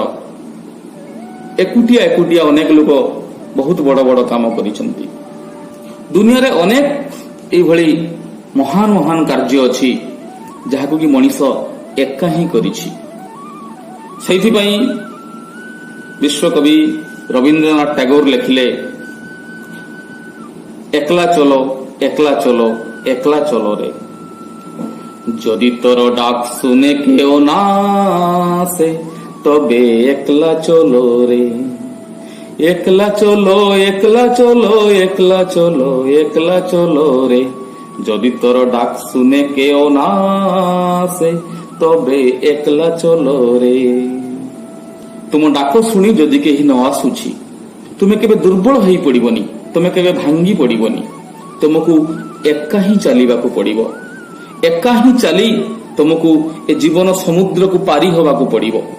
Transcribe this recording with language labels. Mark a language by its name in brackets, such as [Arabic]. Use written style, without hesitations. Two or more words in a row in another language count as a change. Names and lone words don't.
[Odia] ଏକୁଟିଆ ଏକୁଟିଆ ଅନେକ ଲୋକ ବହୁତ ବଡ଼ ବଡ଼ କାମ କରିଛନ୍ତି। ଦୁନିଆରେ ଅନେକ ଏଇଭଳି ମହାନ ମହାନ କାର୍ଯ୍ୟ ଅଛି ଯାହାକୁ କି ମଣିଷ ଏକା ହିଁ କରିଛି। ସେଇଥିପାଇଁ ବିଶ୍ୱକବି ରବୀନ୍ଦ୍ରନାଥ ଟାଗୋର ଲେଖିଲେ, [Bangla] একলা চলো একলা চলো একলা চলো রে, যদি তোর ডাক শুনে কেউ না আসে তবে একলা চলো রে, একলা চলো একলা চলো একলা চলো একলা চলো রে, যদি তোর ডাক শুনে কেউ না আসে তবে একলা চলো রে। [Odia] ତୁମ ଡାକ ଶୁଣି ଯଦି କେହି ନ ଆସୁଛି ତୁମେ କେବେ ଦୁର୍ବଳ ହେଇ ପଡ଼ିବନି, ତୁମେ କେବେ ଭାଙ୍ଗି ପଡ଼ିବନି। ତୁମକୁ ଏକା ହିଁ ଚାଲିବାକୁ ପଡ଼ିବ। ଏକା ହିଁ ଚାଲି ତୁମକୁ ଏ ଜୀବନ ସମୁଦ୍ରକୁ ପାରି ହେବାକୁ ପଡ଼ିବ।